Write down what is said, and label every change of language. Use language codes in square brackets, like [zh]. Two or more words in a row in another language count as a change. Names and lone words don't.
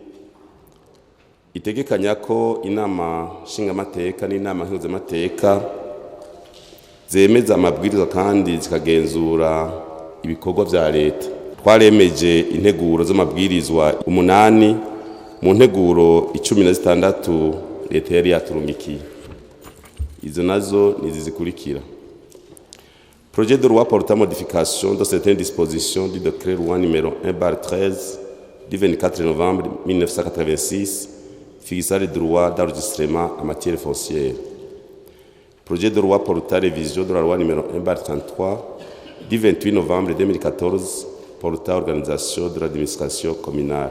[rn] Itegekanya ko inama nshingamateka n'inama nkenguzamateka zemeza amabwirizwa kandi zikagenzura ibikorwa vya leta. Twaremeje integuro z'amabwirizwa 8 mu nteguro 16 leta yari yaturungikiye. Izo nazo nizizikurikira: [fr] Projet de loi portant modification de certaines dispositions du décret loi numéro 1/13 du 24 novembre 1986 fixant les droits d'enregistrement en matière foncière. Projet de loi portant révision de la loi numéro 1/33 du 28 novembre 2014 portant organisation de l'administration communale.